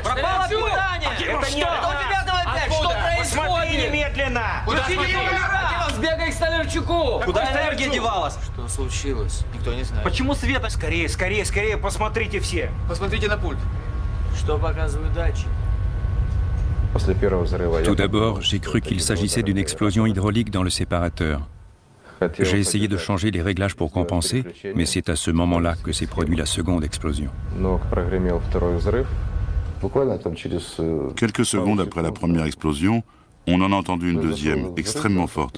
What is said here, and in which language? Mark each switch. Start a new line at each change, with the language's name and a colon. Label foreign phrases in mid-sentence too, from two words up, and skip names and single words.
Russian: Пропало питание! Это не Это у тебя там опять? Что Посмотри происходит? немедленно! Сбегай к Столярчуку! Куда энергия девалась? Что случилось? Никто не знает. Почему света? Скорее, скорее, скорее, посмотрите все. Посмотрите на пульт. Что показывают датчики?
French: Tout d'abord, j'ai cru qu'il s'agissait d'une explosion hydraulique dans le séparateur. J'ai essayé de changer les réglages pour compenser, mais c'est à ce moment-là que s'est produite la seconde explosion. Quelques secondes après la première explosion, on en a entendu une deuxième, extrêmement forte.